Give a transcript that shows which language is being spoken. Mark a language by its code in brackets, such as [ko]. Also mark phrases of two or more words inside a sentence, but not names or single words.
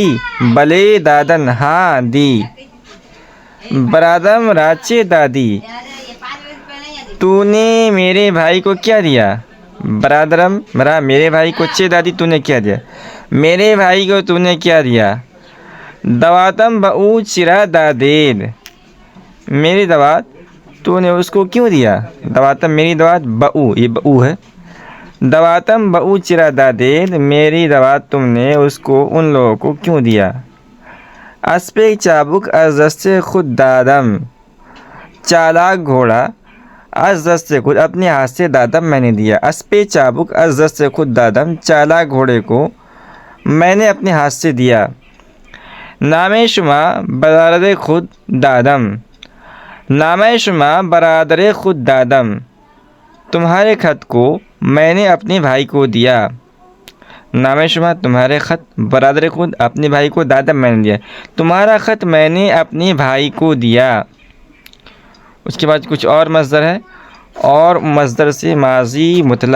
[fa] بلے دادن [ur] ہاں دی. [fa] برادم راچے دادی [ur] تو نے میرے بھائی کو کیا دیا. برادرم میرے بھائی کو. [fa] چے دادی [ur] تو نے کیا دیا. میرے بھائی کو تو نے کیا دیا. [fa] دواتم بہو چرا دادید [ur] میری دوات تو نے اس کو کیوں دیا. دواتم میری دوات. بہو یہ بہو ہے. [fa] دواتم بہو چرا دادید [ur] میری دوات تم نے اس کو ان لوگوں کو کیوں دیا. [fa] اسپِ چابک از دست خود دادم [ur] چالاک گھوڑا. [fa] از دست خود [ur] اپنے ہاتھ سے. دادم میں نے دیا. [fa] اسپِ چابک از دست خود دادم [ur] چالاک گھوڑے کو میں نے اپنے ہاتھ سے دیا. [fa] نام شما برادر خود دادم. نام شما برادر خود دادم [ur] تمہارے خط کو میں نے اپنے بھائی کو دیا. [fa] نام شما [ur] تمہارے خط. [fa] برادر خود [ur] اپنے بھائی کو. دادم میں نے دیا. تمہارا خط میں نے اپنے بھائی کو دیا. اس کے بعد کچھ اور مصدر ہے. اور مصدر سے ماضی مطلق.